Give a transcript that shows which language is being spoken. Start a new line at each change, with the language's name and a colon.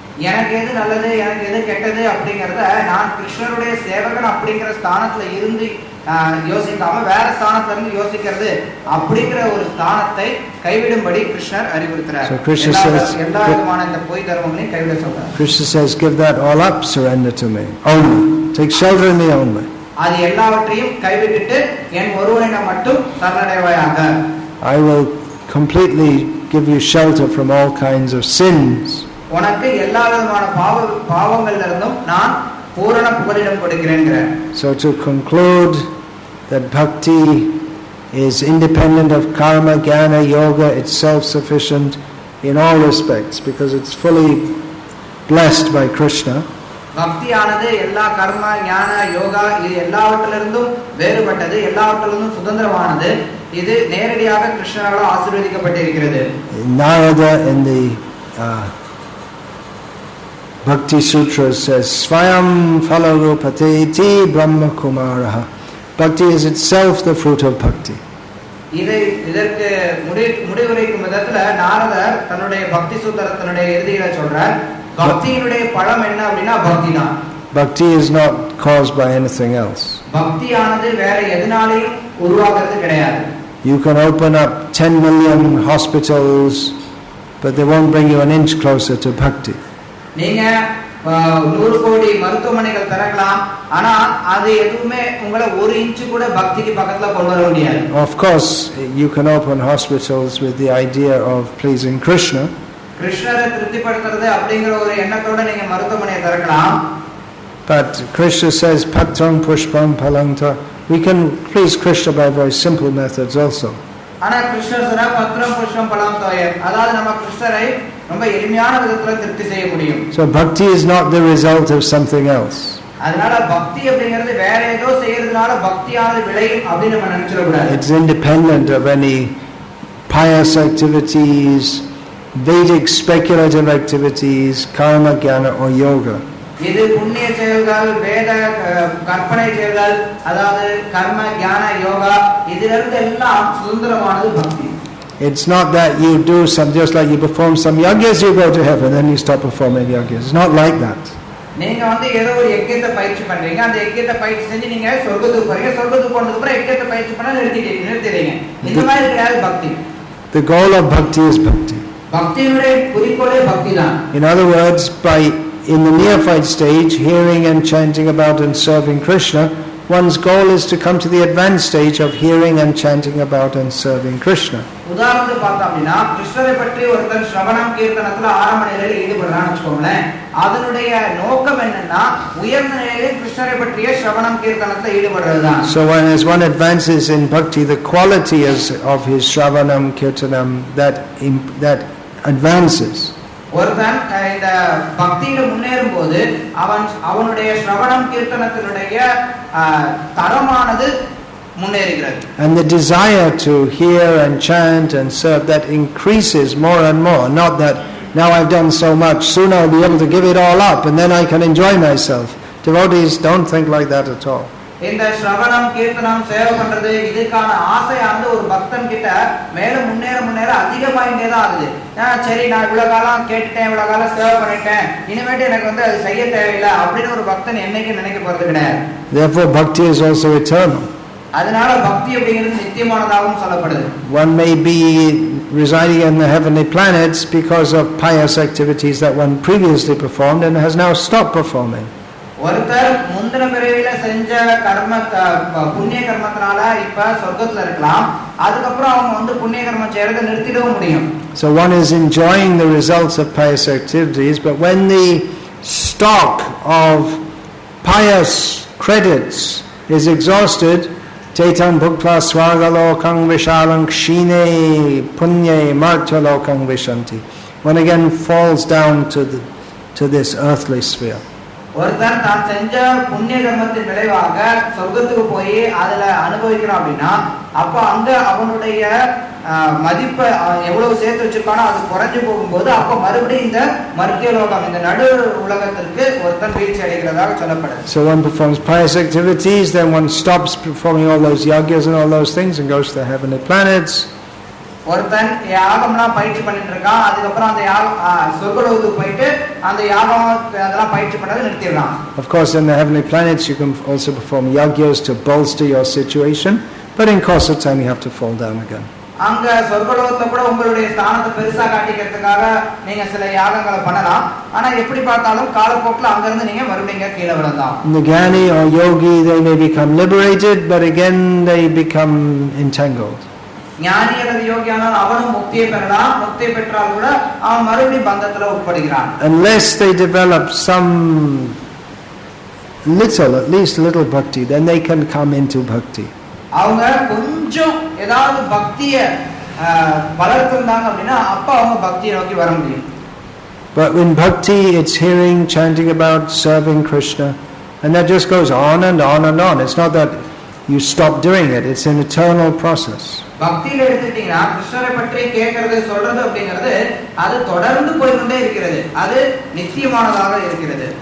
Tamil: எனக்கு எது நல்லது எனக்கு எது கெட்டது அப்படிங்கறத நான் கிருஷ்ணருடைய சேவகன் அப்படிங்கிற ஸ்தானத்துல இருந்து யோசிக்காம வேற ஸ்தானத்துல இருந்து யோசிக்கிறது அப்படிங்கிற ஒரு ஸ்தானத்தை கைவிடும்படி கிருஷ்ணர் அறிவுறுத்துறார். எல்லா விதமான இந்த பொய் தர்மங்களையும் கைவிட சொல்றார்.
English: Krishna says, give that all up, surrender to me only, take shelter in me only.
Tamil: அது எல்லாவற்றையும் கைவிட்டுட்டு என் ஒருவனை மட்டும் சரணடைவாயாக.
English: I will completely give you shelter from all kinds of sins.
Tamil: உனக்கு எல்லா விதமான பாவங்கள்ல இருந்தும் நான் பூரண புகலிடம் கொடுக்கிறேன்ங்கறார்.
English: So to conclude that bhakti is independent of karma, jnana, yoga, it's self-sufficient in all respects because it's fully blessed by Krishna.
Tamil: பக்தியானது எல்லா கர்ம ஞான யோகா இது எல்லாவற்றிலிருந்தும் வேறுபட்டது, எல்லாவற்றிலிருந்தும் சுதந்திரமானது. இது நேரடியாக கிருஷ்ணரால் ஆசீர்வதிக்கப்பட்டிருக்கிறது.
English: Narada in the Bhakti Sutra says,
Sanskrit: Swayam phalarupate iti brahma kumaraha.
English: Bhakti is itself the fruit of bhakti.
Tamil: இதற்கு முடிவுரைக்கும் விதத்துல நாரதர் தன்னுடைய பக்தி சூத்திரத்தினுடைய இறுதியில சொல்றார், பக்தியினுடைய பழம் என்ன அப்படின்னா பக்தி தான்.
English: Bhakti is not caused by anything else.
Tamil: பக்தியானது வேற எதனாலையும் உருவாகிறது கிடையாது.
English: You can open up 10 million hospitals, but they won't bring you an inch closer to bhakti.
Tamil: நீங்க 100 கோடி மருத்துவமனைகள் திறக்கலாம், ஆனா அது எதுவுமே உங்களை ஒரு இன்ச் கூட பக்திக்கு பக்கத்துல கொண்டு வர முடியாது.
English: Of course you can open hospitals with the idea of pleasing Krishna.
Tamil: கிருஷ்ணரை திருப்திப்படுத்துறது அப்படிங்கிற ஒரு எண்ணத்தோட நீங்க மருத்துவமனையை திறக்கலாம்.
English: But Krishna says
Sanskrit: patram pushpam phalanta.
English: We can please Krishna by very simple methods also.
Tamil: ஆனா கிருஷ்ணர் சொல்ற
Sanskrit: பத்ரம் புஷ்பம் பலம் தோயம்,
Tamil: அதாவது நம்ம கிருஷ்ணரை ரொம்ப எளிமையான விதத்துல திருப்தி செய்ய முடியும்.
English: So bhakti is not the result of something else.
Tamil: அதனால பக்தி அப்படிங்கிறது வேற ஏதோ செய்யறதுனால பக்தியானது விளையும் அப்படி நம்ம நினைச்சிட கூடாது.
English: It's independent of any pious activities, Vedic speculative activities, karma, jnana or yoga.
Tamil: இது புண்ணிய செயல்கள், வேத கற்பனை செயல்கள், அதாவது கர்ம ஞான யோகா இதிலிருந்து எல்லாம் சுதந்திரமானது பக்தி.
English: It's not that you do some, just like you perform some yagyas, you go to heaven, then you stop performing yagyas. It's not like that.
Tamil: நீங்க வந்து ஏதோ ஒரு யஜ்ஞத்தை பயிற்சி பண்றீங்க, அந்த யஜ்ஞத்தை பயிற்சி செஞ்சு நீங்க சொர்க்கத்துக்கு போறீங்க, சொர்க்கத்துக்கு போனதுக்கு அப்புறம் யஜ்ஞத்தை பயிற்சி பண்ண நிறுத்திடுறீங்க. இந்த மாதிரி கிடையாது பக்தி.
English: The goal of bhakti is bhakti.
Tamil: பக்தியினுடைய குறிக்கோளே பக்தி தான்.
English: In other words, in the neophyte stage, hearing and chanting about and serving Krishna, one's goal is to come to the advanced stage of hearing and chanting about and serving Krishna.
Tamil: உதாரணத்துக்கு பார்த்தோம் அப்படின்னா, கிருஷ்ணரை பற்றி ஒருத்தர் ஸ்ரவணம் கீர்த்தனத்துல ஆரம்ப நிலையில ஈடுபடுறான்னு வச்சுக்கோங்களேன். அதனுடைய நோக்கம் என்னன்னா உயர்ந்த நிலையில கிருஷ்ணரை பற்றிய ஸ்ரவணம் கீர்த்தனத்துல ஈடுபடுறதுதான்.
English: So as one advances in bhakti, the quality of his shravanam kirtanam that advances.
Tamil: ஒருத்தன் இந்த பக்தியில முன்னேறும் போது அவனுடைய ஸ்ரவணம் கீர்த்தனத்தினுடைய தரமானது முன்னேறுகிறது.
English: And the desire to hear and chant and serve, that increases more and more. Not that now I've done so much, soon I'll be able to give it all up and then I can enjoy myself. Devotees don't think like that at all.
Tamil: இந்த ஸ்ரவணம் கீர்த்தனம் சேவை பண்றது இதுக்கான ஆசையானது ஒரு பக்தன் கிட்ட மேல முன்னேற அதிகமாயிட்டே தான் ஆகுது. சரி, நான் இவ்வளவு காலம் கேட்டுட்டேன், இவ்வளவு காலம் சேவை பண்ணிட்டேன், இனிமேட்டு எனக்கு வந்து அது செய்ய தேவையில்லை அப்படின்னு ஒரு பக்தன் என்னைக்கு நினைக்க போறது கிடையாது.
English: Therefore bhakti is also eternal.
Tamil: அதனால பக்தி அப்படிங்கிறது நித்தியமானதாகவும் சொல்லப்படுது.
English: One may be residing in the heavenly planets because of pious activities that one previously performed and has now stopped performing.
Tamil: ஒருத்தர் முந்தின பிறவியில செஞ்ச புண்ணிய கர்மத்தினால இப்ப சொர்க்கத்துல இருக்கலாம், அதுக்கப்புறம் அவங்க வந்து புண்ணிய கர்மம் செய்யறதை நிறுத்திடவும் முடியும்.
English: So one is enjoying the results of pious activities, but when the stock of pious credits is exhausted,
Sanskrit: Chaitam bhuktva swargalokang vishalang kshine punye martyalokang vishanti.
English: One again falls down to this earthly sphere.
Tamil: ஒருத்தன் தான் செஞ்ச புண்ணிய கர்மத்தின் விளைவாக சொர்க்கத்துக்கு போய் அதுல அனுபவிக்கிறான் அப்படின்னா, அப்ப அங்க அவனுடைய மதிப்பை எவ்வளவு சேர்த்து வச்சிருக்கானோ அது குறைஞ்சு போகும்போது அப்ப மறுபடியும் இந்த மர்த்திய லோகம், இந்த நடு உலகத்திற்கு ஒருத்தன் வீழ்ச்சி அடைகிறதாக சொல்லப்படுது.
English: So one performs pious activities, then one stops performing all those yagyas and all those things and goes to the heavenly planets.
Tamil: ஒருத்தன் யாகம்லாம் பயிற்சி பண்ணிட்டு இருக்கான், அதுக்கப்புறம் அந்த சொர்க்கலோகத்துக்கு போயிட்டு அந்த யாகம் அதெல்லாம் பயிற்சி பண்ணதை நிறுத்திடலாம்.
English: Of course, in the heavenly planets you can also perform yagyas to bolster your situation, but in course of time you have to fall down again.
Tamil: அங்க சொர்க்கலோகத்துல கூட உங்களுடைய ஸ்தானத்தை பெருசா காட்டிக்கிறதுக்காக நீங்க சில யாகங்களை பண்ணலாம், ஆனா எப்படி பார்த்தாலும் காலப்போக்கில் அங்கிருந்து நீங்க மறுபடியும் கீழே விழலாம்.
English: The Jnani or Yogi, they may become liberated, but again they become entangled.
Tamil: ஞானி அல்லது யோகியானால் அவனும் முக்தியை பெறலாம், முக்தியை பெற்றால் கூட அவன் மறுபடியும் பந்தத்துல உட்படுகிறான்.
English: Unless they develop some at least little bhakti, then they can come into bhakti.
Tamil: அவங்க கொஞ்சம் ஏதாவது பக்திய வளர்த்திருந்தாங்க அப்படின்னா அப்ப அவங்க பக்தியை நோக்கி வர முடியும்.
English: But in bhakti it's hearing, chanting about, serving Krishna, and that just goes on and on and on. It's not that you stop doing it, it's an eternal process.
Tamil: பக்தியில எடுத்துட்டீங்கன்னா கிருஷ்ணரை பற்றி கேட்கறது சொல்றது அப்படிங்கிறது அது தொடர்ந்து போய்கொண்டே இருக்கிறது, அது நித்தியமானதாக இருக்கிறது.